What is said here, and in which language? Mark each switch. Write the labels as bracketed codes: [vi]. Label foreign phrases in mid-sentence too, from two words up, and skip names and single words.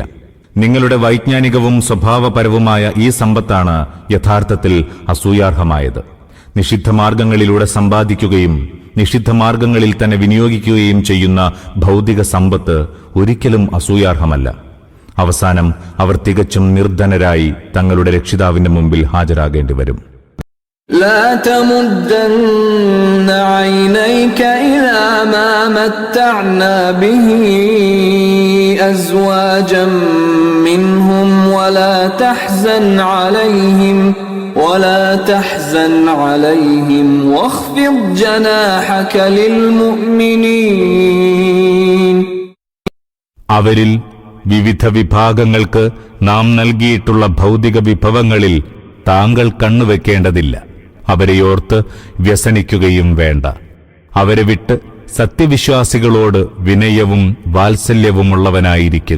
[ml] നിങ്ങളുടെ വൈജ്ഞാനികവും സ്വഭാവപരവുമായ ഈ സമ്പത്താണ് യഥാർത്ഥത്തിൽ അസൂയാർഹമായത്. നിഷിദ്ധമാർഗങ്ങളിലൂടെ സമ്പാദിക്കുകയും നിഷിദ്ധമാർഗങ്ങളിൽ തന്നെ വിനിയോഗിക്കുകയും ചെയ്യുന്ന ഭൗതിക സമ്പത്ത് ഒരിക്കലും അസൂയാർഹമല്ല. അവസാനം അവർ തികച്ചും നിർധനരായി തങ്ങളുടെ രക്ഷിതാവിന്റെ മുമ്പിൽ ഹാജരാകേണ്ടി വരും. [ar] لا تمدن عينيك إلى ما متعنا به أزواجا منهم ولا تحزن عليهم واخفض جناحك للمؤمنين. [ml] അവരിൽ വിവിധ വിഭാഗങ്ങൾക്ക് നാം നൽകിയിട്ടുള്ള ഭൗതിക വിഭവങ്ങളിൽ താങ്കൾ കണ്ണുവെക്കേണ്ടതില്ല. അവരെയോർത്ത് വ്യസനിക്കുകയും വേണ്ട. അവരെ വിട്ട് സത്യവിശ്വാസികളോട് വിനയവും വാത്സല്യവുമുള്ളവനായിരിക്കുക.